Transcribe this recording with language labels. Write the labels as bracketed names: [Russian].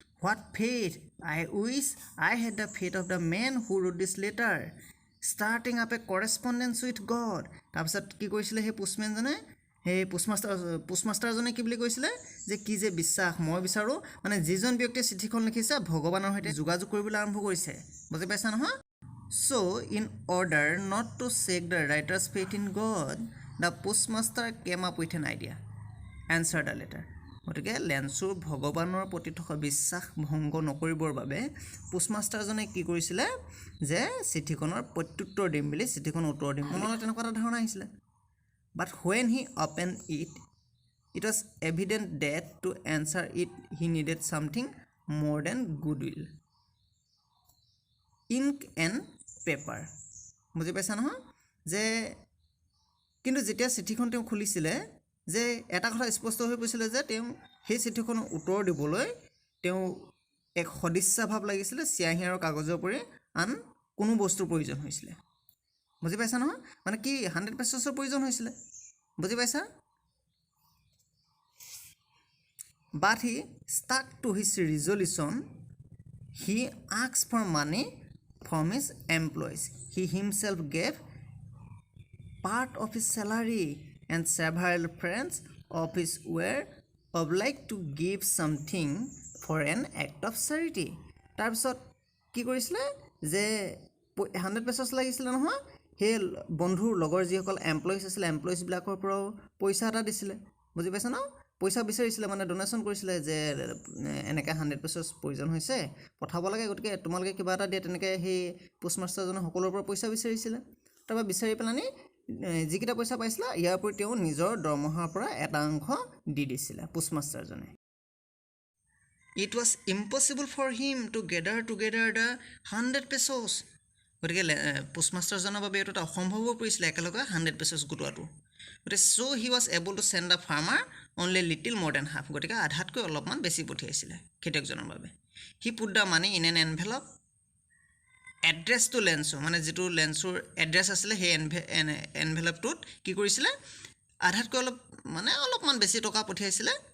[English] What faith I which I had the faith of the man who wrote this letter starting up a correspondence with God. [Assamese] তাৰপিছত কি কৰিছিলে সেই পোষ্টমেনজনে, সেই পোষ্টমাষ্টাৰজনে কি বুলি কৈছিলে যে কি যে বিশ্বাস মই বিচাৰোঁ, মানে যিজন ব্যক্তিয়ে চিঠিখন লিখিছে ভগৱানৰ সৈতে যোগাযোগ কৰিবলৈ আৰম্ভ কৰিছে। বুজি পাইছা নহয়? [English] So, in order not to shake the writer's faith in God, the postmaster came up with an idea. Answer the letter. [Assamese] গতিকে লেন্সুৰ ভগৱানৰ প্ৰতি থকা বিশ্বাস ভংগ নকৰিবৰ বাবে পোষ্টমাষ্টাৰজনে কি কৰিছিলে যে চিঠিখনৰ প্ৰত্যুত্তৰ দিম বুলি, চিঠিখনৰ উত্তৰ দিম মনত তেনেকুৱা এটা ধাৰণা আহিছিলে। [English] But when he opened it, it was evident that to answer it he needed something more than goodwill. Ink and paper. [Assamese] বুজি পাইছা নহয়? যে কিন্তু যেতিয়া চিঠিখন তেওঁ খুলিছিলে যে এটা কথা স্পষ্ট হৈ পৰিছিলে যে তেওঁ সেই চিঠিখনৰ উত্তৰ দিবলৈ তেওঁ এক সদিচ্ছা ভাৱ লাগিছিলে, চিয়াহী আৰু কাগজৰ উপৰি আন কোনো বস্তুৰ প্ৰয়োজন হৈছিলে। বুজি পাইছা নহয়? মানে কি 100 পেজছৰ প্ৰয়োজন হৈছিলে। বুজি পাইছা? [English] But he stuck to his resolution, he asked for money from his employees. He himself gave part of his salary and several friends of his were obliged to give something for an act of charity. [Assamese] তাৰপিছত কি কৰিছিলে যে 100 পেজছ লাগিছিলে নহয়, সেই বন্ধুৰ লগৰ যিসকল এমপ্লয়িজ আছিলে এমপ্লয়িজবিলাকৰ পৰাও পইচা এটা দিছিলে। বুজি পাইছা ন? পইচা বিচাৰিছিলে, মানে ডনেশ্যন কৰিছিলে যে এনেকৈ 100 পেজছ প্ৰয়োজন হৈছে পঠাব লাগে, গতিকে তোমালোকে কিবা এটা দিয়ে। তেনেকৈ সেই পোষ্টমাষ্টাৰজনে সকলোৰে পৰা পইচা বিচাৰিছিলে। তাৰপৰা বিচাৰি পেলানি যিকেইটা পইচা পাইছিলে ইয়াৰ উপৰি তেওঁ নিজৰ দৰমহাৰ পৰা এটা অংশ দি দিছিলে পোষ্টমাষ্টাৰজনে। [English] It was impossible for him to gather together the 100 pesos. [Assamese] গতিকে পোষ্টমাষ্টাৰজনৰ বাবে এইটো এটা অসম্ভৱ হৈ পৰিছিলে একেলগে 100 pesos গোটোৱাটো। [English] গতিকে so' he was able to send the farmer only little more than half. [Assamese] গতিকে আধাতকৈ অলপমান বেছি পঠিয়াইছিলে খেতিয়কজনৰ বাবে। [English] he put the money in an envelope addressed to Lencho, [Assamese] মানে যিটো লেঞ্চোৰ এড্ৰেছ আছিলে সেই এনভেলপটোত কি কৰিছিলে, আধাতকৈ অলপমান বেছি টকা পঠিয়াইছিলে।